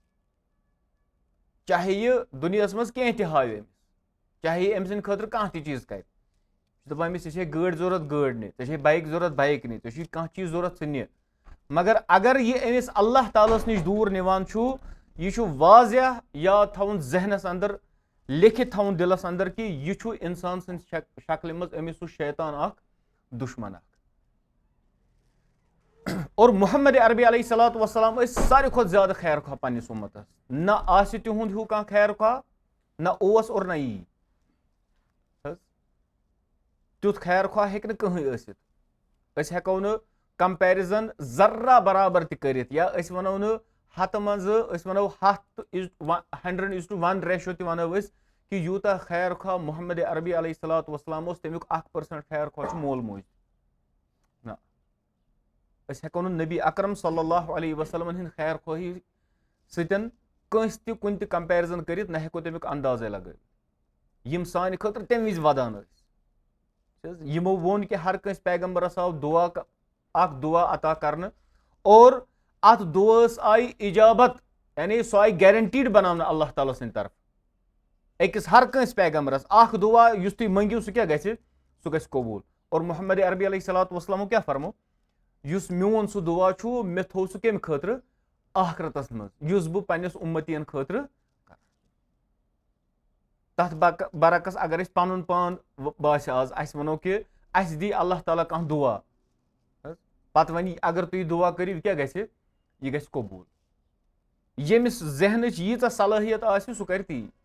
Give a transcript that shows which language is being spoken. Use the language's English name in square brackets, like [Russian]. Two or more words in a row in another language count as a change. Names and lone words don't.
[Kashmiri] चाहे यह दुनियास मज कह ति हाव अमिस, चाहे अम सद खतर कह ति चीज कर, दपान अमिस चे गाड़ी जरूरत गाड़ी नि, चे बाइक जरूरत बाइक नि, चे कह चीज जरूरत सह नि, मगर अगर यह अमिस अल्लाह तालास निश दूर निवान छु, यह वाज़ह याद थवन जहनस अंदर लिखित थवन दिलस अंदर कि यह इंसान सन शक्ल मज अमिस शैतान अख दुश्मन अख। और मुहम्मद अरबी [Arabic] عليه الصلاة والسلام [Kashmiri] सारे खुद ज्यादा खैर ख्वाह पन्निस उम्मतस, न आसि तिहुंद हूँ कह खैर ख्वाह, न ओस और न यी तुथ खैर ख्वाह हेक न कहीं आसित, अस हेको न कंपैरिजन जर्रा बराबर त करित, या अस वनो न हथ मज वनो 100:1 रेशो ति वनो कि यूता खैर खा मोहम्मद अरबी [Arabic] عليه الصلاة والسلام [Kashmiri] तमिक 1% खैर खा मोल मोज ना हेको नबी अकरम [Arabic] صلى الله عليه وسلم [Kashmiri] हिंद खैर खोही सतन कंस ति कुन ति कंपैरिजन करित ना हेको तमिक अंदाजे लगे यम सान खतर तम विज वदान यमो वोन कि हर कंस पैगंबरस आव दुआ अता करने और अत दुआस आई इजाबत यानी सो आई गारंटीड बनाना अल्लाह ताला सिंद तरफ अकिस हर कंस पैगंबरस दुआ युस तुम मंगियो सह क्या गि सह गि कबूल और मोहम्मद अरबी [Arabic] عليه الصلاة والسلام [Kashmiri] क्या फरमो युस मोन सह दुआ छु मे थो सह कम खतर आखरतस मज युस बह पन्निस उम्मतियन खतर तथ बरकस अगर पनुन पान बास आज अस वनो कि अस दी अल्लाह ताला कह दुआ पत वन अगर तुम दुआ करियो क्या गि यह गि कबूल यमिस जहनच यीचा सलाहियत आसि सह कर ती